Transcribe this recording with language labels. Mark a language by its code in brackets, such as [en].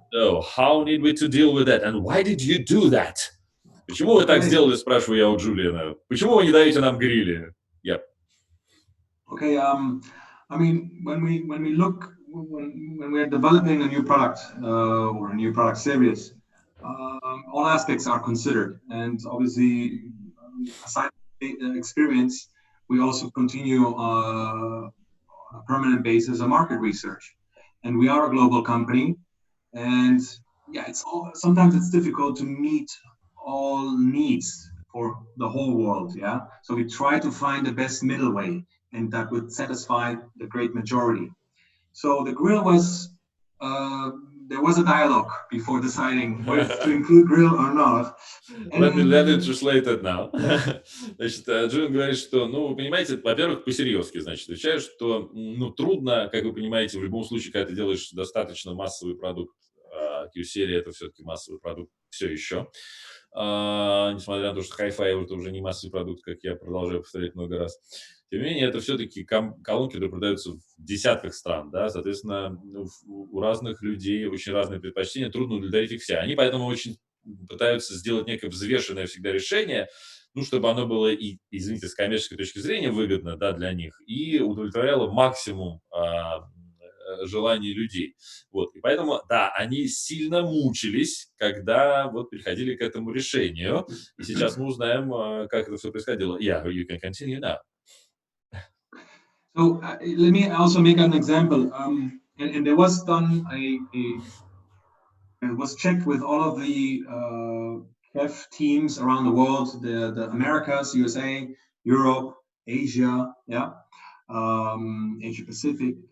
[en] So how need we to deal with that, and why did you do that? [ru] Почему вы так сделали, спрашиваю я у Джулиана. Почему вы не даете нам грили? [en] Yep. Okay. I mean, when we look. When we are developing a new product or a new product series, all aspects are considered, and obviously, aside from the experience, we also continue on a permanent basis a market research, and we are a global company, and sometimes it's difficult to meet all needs for the whole world. So we try to find the best middle way, and that would satisfy the great majority. So the grill was, there was a dialogue before deciding whether to include grill or not. Let me translate it now. [ru] Значит, Джулиан говорит, что, ну, вы понимаете, во-первых, по-серьезки, значит, отвечаю, что, ну, трудно, как вы понимаете, в любом случае, когда ты делаешь достаточно массовый продукт, Q-серия — это все-таки массовый продукт все еще. Несмотря на то, что Hi-Fi — это уже не массовый продукт, как я продолжаю повторять много раз. Тем не менее, это все-таки колонки, которые продаются в десятках стран, да, соответственно, у разных людей очень разные предпочтения, трудно удовлетворить их все. Они поэтому очень пытаются сделать некое взвешенное всегда решение, ну, чтобы оно было и, извините, с коммерческой точки зрения выгодно, да, для них, и удовлетворяло максимум желаний людей. Вот. И поэтому, да, они сильно мучились, когда вот приходили к этому решению. И сейчас мы узнаем, как это все происходило. [en] Yeah, you can continue now. So let me also make an example. And there was done it was checked with all of the KEF teams around the world, the Americas, USA, Europe, Asia, yeah, Asia Pacific.